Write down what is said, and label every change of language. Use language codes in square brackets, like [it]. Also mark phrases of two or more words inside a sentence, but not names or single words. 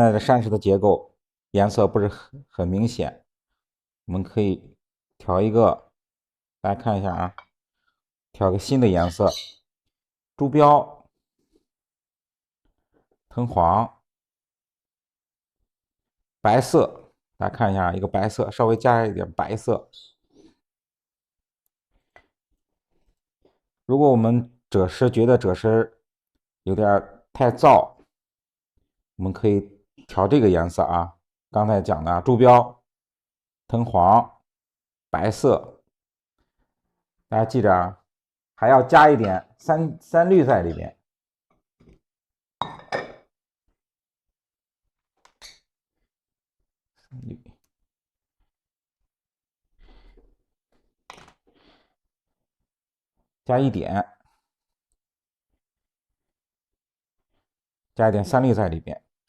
[zh] 在的山石的結構顏色不是很明顯，我們可以調一個，大家看一下啊，調個新的顏色，朱標、藤黃、白色，大家看一下，一個白色，稍微加一點白色。如果我們赭石覺得赭石有點太燥，我們可以調這個顏色啊，剛才講的朱標、藤黃、白色，大家記着啊，還要加一點三綠在裡面。加一点，加一点3粒在里边。